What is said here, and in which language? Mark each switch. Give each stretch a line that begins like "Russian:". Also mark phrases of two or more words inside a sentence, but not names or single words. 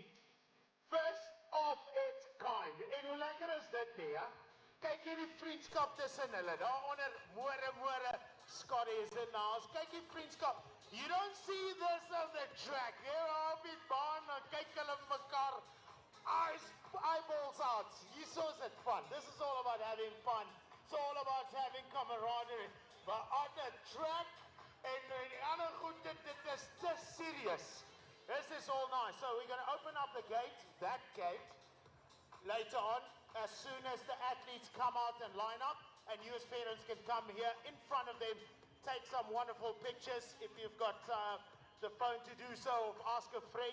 English: First of its kind.
Afrikaans: En hoe lekker is dit nie, ja? Kyk hier die vriendskap tussen hulle. Daaronder Moore,
English: Scotty is in the house.
Afrikaans: Kyk die vriendskap.
English: You don't see this on the track.
Afrikaans: Here op die baan, dan kyk hulle mekaar
English: eyeballs out.
Afrikaans: Hier so is
English: it fun. This is all about having fun. It's all about having camaraderie. But on the track,
Afrikaans: en die ander goed, dit is te serious.
English: This is all nice. So we're going to open up the gate, that gate, later on, as soon as the athletes come out and line up, and you as parents can come here in front of them, take some wonderful pictures. If you've got the phone to do so, ask a friend.